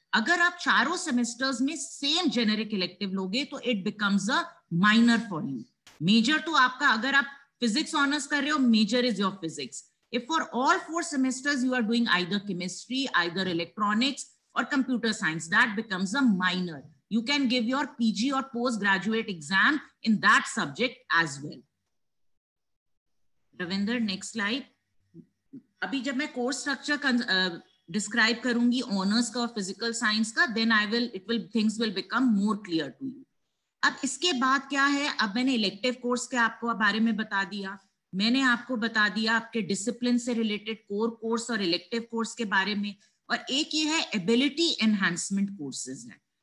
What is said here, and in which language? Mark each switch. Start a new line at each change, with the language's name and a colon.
Hindi: अगर आप चारों सेमेस्टर्स में सेम जेनेरिक इलेक्टिव लोगे तो
English: It becomes a minor for you.
Hindi: Major तो आपका, अगर आप फिजिक्स ऑनर्स कर रहे हो,
English: Major is your physics. If for all 4 semesters you are doing either chemistry, either electronics और computer science, that becomes a minor. You can give your PG or postgraduate exam in that subject as well. Ravinder, next slide.
Hindi: अभी जब मैं course structure describe करूंगी honours का और physical science का,
English: Then things will become more clear to you.
Hindi: अब इसके बाद क्या है, अब मैंने इलेक्टिव कोर्स के आपको बारे में बता दिया, मैंने आपको बता दिया आपके डिसिप्लिन से रिलेटेड कोर कोर्स और इलेक्टिव कोर्स के बारे में, और एक ये है एबिलिटी एनहांसमेंट कोर्सेज है.